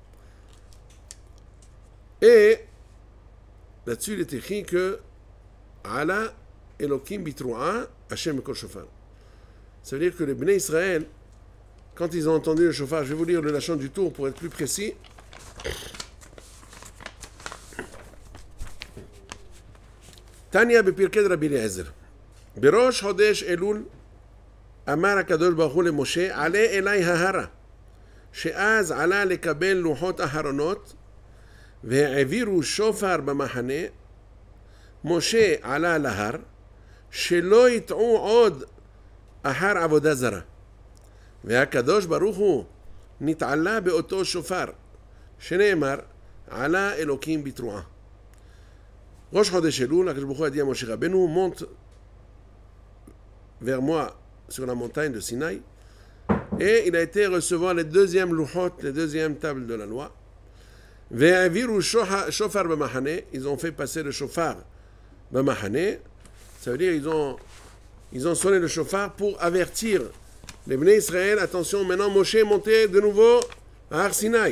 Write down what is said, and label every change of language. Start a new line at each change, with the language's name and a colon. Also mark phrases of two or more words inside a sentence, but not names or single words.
French: Et là-dessus, il est écrit que
Hebrew: עלה אלוקים בתרועה השם בקול שופר.
French: Ça veut dire que les Bnei Israël, quand ils ont entendu le shofar, je vais vous lire le lachon du tour pour être plus précis.
Hebrew: Tanya בפרקי רבי אליעזר. בראש חודש אלול אמר הקדוש ברוך הוא למשה, עלה אלי ההרה, שאז עלה לקבל לוחות אחרונות, והעבירו שופר במחנה, משה עלה להר, שלא יטעו עוד אחר עבודה זרה. והקדוש ברוך הוא נתעלה באותו שופר, שנאמר, עלה אלוקים בתרועה. ראש חודש אלול, הקדוש ברוך הוא
French: a dit à Moshe Rabbeinu, monte vers moi sur la montagne de Sinaï, et il a été recevoir les deuxièmes louchot, les deuxièmes tables de la loi.
Hebrew: והעבירו שופר במחנה,
French: ils ont fait passer le shofar b'machane, ça veut dire ils ont sonné le shofar pour avertir les Bnei Israël, attention, maintenant Moshe est monté de nouveau à Har Sinaï.